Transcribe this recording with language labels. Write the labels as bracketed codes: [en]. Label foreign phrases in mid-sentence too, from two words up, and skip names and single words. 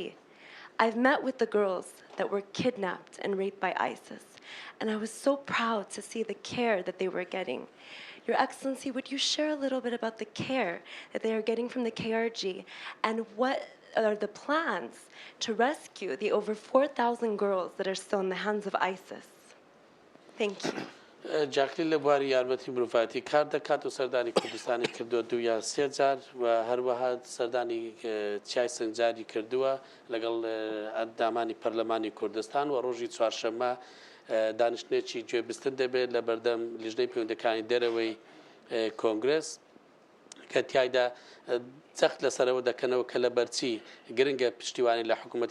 [en] I've met with the girls that were kidnapped and raped by ISIS, And I was so proud to see the care that they were getting. Your Excellency, would you share a little bit about the care that they are getting from the KRG and what are the plans to rescue the over 4,000 girls that are still in the hands of ISIS? Thank you. [ckb] جاکلی لە بواری یارمەتی مرۆڤایەتی کار دەکات و سەردانی کوردستانی کردووە 2 یان 3 جار و هەروەها سەردانی چای سنجاری کردووە لەگەڵ ئەندامانی پەرلەمانی کوردستان و ڕۆژی چوارشەممە دانیشتنێکی گوێبستن دەبێت لە بەردەم لیژنەی پەیوەندەکانی دەرەوەی کۆنگرس کە تیایدا جەخت لەسەرەوە دەکەنەوە کە لە بەرچی گرنگە پشتیوانی لە حکوومەتی